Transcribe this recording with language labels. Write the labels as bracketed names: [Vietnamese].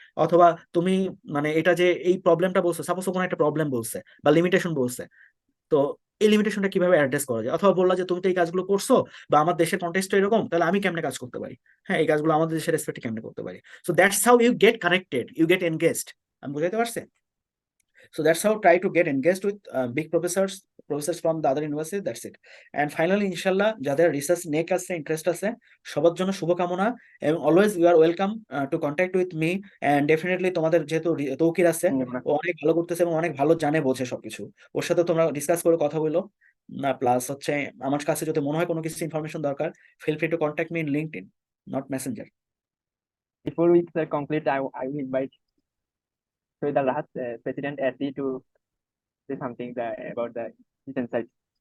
[Bangla] অথবা তুমি মানে এটা যে এই প্রবলেমটা বলছো, সাপোজ কোনো একটা প্রবলেম বলছে বা লিমিটেশন বলছে, তো এই লিমিটেশনটা কিভাবে অ্যাড্রেস করা যায়। অথবা বললা যে তুমি তো এই কাজগুলো করছো বা আমার দেশের কন্টেক্সট এরকম, তাহলে আমি কেমনে কাজ করতে পারি, হ্যাঁ এই কাজগুলো আমাদের দেশের রেসপেক্টে কেমনে করতে পারি। [English] So that's how you get connected, you get engaged. [Bangla] আমি বুঝাইতে পারছি? [English] So that's how try to get engaged with big professors from the other university. That's it. And finally, [Bangla] inshallah, যাদের রিসার্চ নেক আছে, ইন্টারেস্ট আছে, সবার জন্য শুভকামনা। এবং [English] Always you are welcome to contact with me. [Bangla] And definitely তোমাদের যেহেতু তৌকির আছে, ও অনেক ভালো করতেছে এবং অনেক ভালো জানে বোঝে সবকিছু, ওর সাথে তোমরা ডিসকাস করে কথা বলো না। প্লাস হচ্ছে আমার কাছে যদি মনে হয় কোনো কিছু ইনফরমেশন দরকার, [English] Feel free to contact me in LinkedIn, not messenger. Before we conclude, I will invite the Rahat, President ASCE, to say something about the insights.